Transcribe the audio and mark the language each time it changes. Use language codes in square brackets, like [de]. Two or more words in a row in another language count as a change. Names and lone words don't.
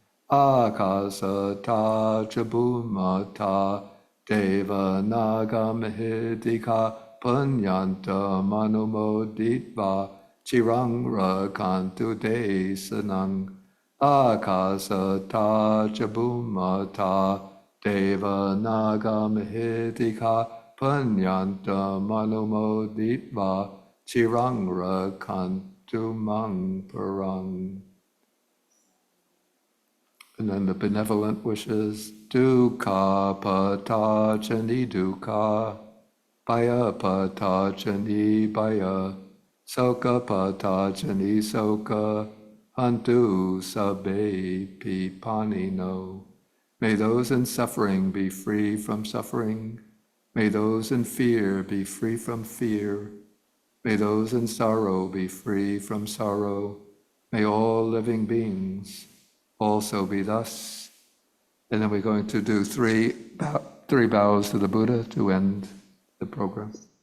[pi] Akasata chabumata deva naga mahidika punyantam anumoditva chirang rakantu desanang. Akasata chabumata deva naga mahidika punyanta manumoditva chirang rakantu mang parang. [en] And then the benevolent wishes, [pi] dukkha pata chani dukkha, Baya patajani baya, soka patajani soka, hantu sabe pipanino. [en] May those in suffering be free from suffering. May those in fear be free from fear. May those in sorrow be free from sorrow. May all living beings also be thus. And then we're going to do three bows to the Buddha to end the program.